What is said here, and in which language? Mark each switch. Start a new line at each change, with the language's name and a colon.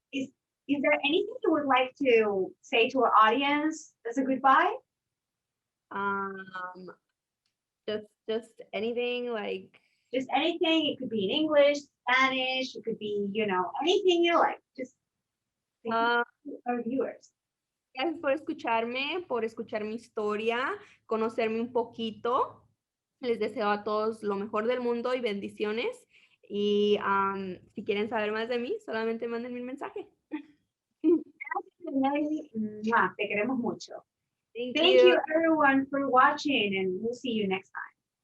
English: is there anything you would like to say to our audience as a goodbye? um just anything like Just anything. It could be in English, Spanish, it could be, anything you like. Just thank uh, you to our viewers.
Spanish: gracias por escuchar mi historia, conocerme un poquito. Les deseo a todos lo mejor del mundo y bendiciones. Y si quieren saber más de mí, solamente mándenme un mensaje. Yaneli, te queremos mucho.
English: Thank Thank you. you everyone for watching, and we'll see you next time.